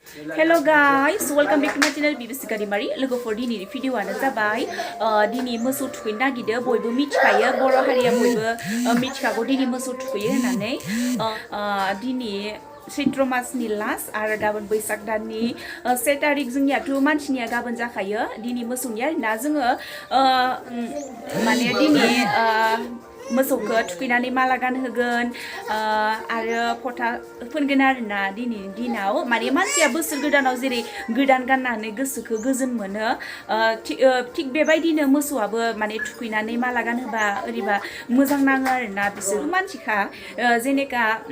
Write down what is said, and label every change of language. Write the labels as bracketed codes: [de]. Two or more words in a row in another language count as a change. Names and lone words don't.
[en] Hello guys, welcome back to my channel Bibisika daimary. [brx] Logofor dini video ana जाबाय dini मोसौ थुखैनो नागिरदो बयबो मिथिखायो बर' हारिया बयबो मिथिखागौ dini मोसौ थुखैयो होननानै dini चैत्र मासनि लास्ट आरो गाबोन बैसाग दाननि 7 तारिख जोंनियाथ' मानसिनिया गाबोन जाखायो दिनै मोसौनिया ना जोङो माने दिनै मोसौखौ थुखैनानै माला गानहोगोन आरो फथा फोनगोन आरोना दिनैनि दिनाव माने मानसिया बोसोर गोदानाव जेरै गोदान गाननानै गोसोखौ गोजोन मोनो थिग बेबायदिनो मोसौआबो माने थुखैनानै माला गानहोबा ओरैबा मोजां नाङो आरोना बिसोर मानसिखा जेनेका